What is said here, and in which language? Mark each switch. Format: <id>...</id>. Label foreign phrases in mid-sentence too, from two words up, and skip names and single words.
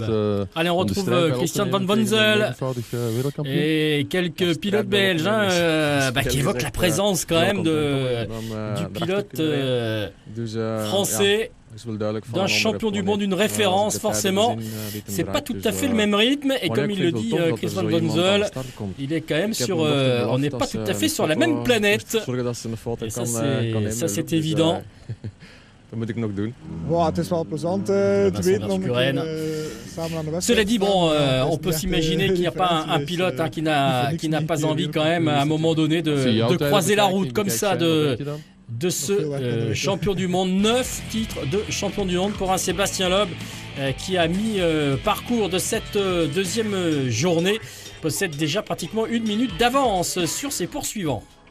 <fr>Allez, on retrouve Christian Van Bonzel et quelques pilotes belges qui évoquent la présence quand même du pilote français, d'un champion du monde, une référence forcément. C'est pas tout à fait le même rythme, et comme il le dit Chris Van Bonzel, il est quand même on n'est pas tout à fait sur la même planète. Et ça c'est évident.</fr> <nl>Dat moet ik nog doen. Het is wel plezant te weten om samen aan de wedstrijd.</nl> <fr>Cela dit, bon, on peut s'imaginer qu'il n'y a pas un pilote qui n'a pas envie quand même à un moment donné de croiser la route comme ça de ce champion du monde. 9 titres de champion du monde pour un Sébastien Loeb qui a mis parcours de cette deuxième journée, possède déjà pratiquement 1 minute d'avance sur ses poursuivants.</fr>